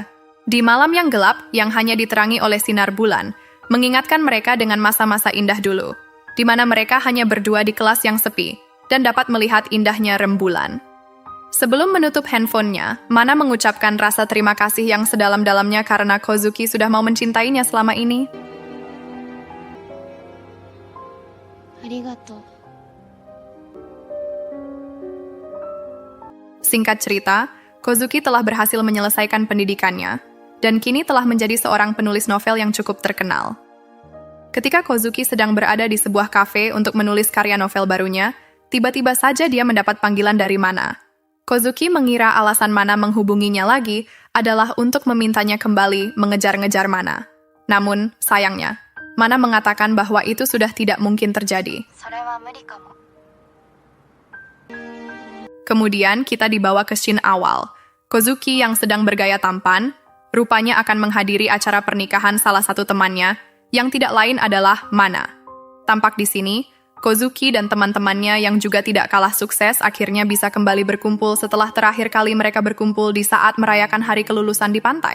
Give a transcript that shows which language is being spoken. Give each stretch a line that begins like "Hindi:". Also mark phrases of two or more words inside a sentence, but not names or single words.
Indonesian: Di malam yang gelap, yang hanya diterangi oleh sinar bulan, mengingatkan mereka dengan masa-masa indah dulu, di mana mereka hanya berdua di kelas yang sepi, dan dapat melihat indahnya rembulan. Sebelum menutup handphonenya, Mana mengucapkan rasa terima kasih yang sedalam-dalamnya karena Kozuki sudah mau mencintainya selama ini.
Japanese: ありがとう。
Indonesian: Singkat cerita, Kozuki telah berhasil menyelesaikan pendidikannya, dan kini telah menjadi seorang penulis novel yang cukup terkenal. Ketika Kozuki sedang berada di sebuah kafe untuk menulis karya novel barunya, tiba-tiba saja dia mendapat panggilan dari Mana. Kozuki mengira alasan Mana menghubunginya lagi adalah untuk memintanya kembali mengejar-ngejar Mana. Namun, sayangnya, Mana mengatakan bahwa itu sudah tidak mungkin terjadi.
Japanese: それは無理かも。
Indonesian: Kemudian kita dibawa ke scene awal. Kozuki yang sedang bergaya tampan, rupanya akan menghadiri acara pernikahan salah satu temannya, yang tidak lain adalah Mana. Tampak di sini, Kozuki dan teman-temannya yang juga tidak kalah sukses akhirnya bisa kembali berkumpul setelah terakhir kali mereka berkumpul di saat merayakan hari kelulusan di pantai.